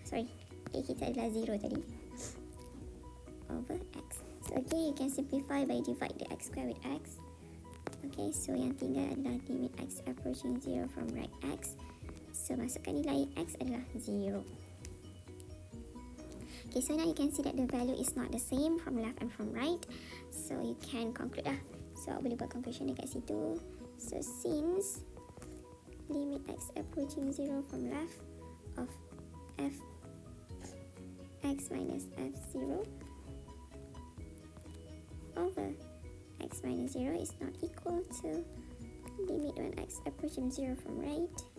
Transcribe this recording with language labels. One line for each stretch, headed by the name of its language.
Malay: Sorry, a kita adalah 0 tadi.
English: Over x. So again, you can simplify by divide the x square with x.
Malay: Okay, so yang tinggal adalah limit x approaching 0 from right x. So masukkan nilai x adalah 0.
English: Okay, so now you can see that the value is not the same from left and from right. So you can conclude lah.
Malay: So boleh buat conclusion dekat situ.
English: So since limit x approaching 0 from left of f x minus f0 over x minus 0 is not equal to limit when x approaching 0 from right.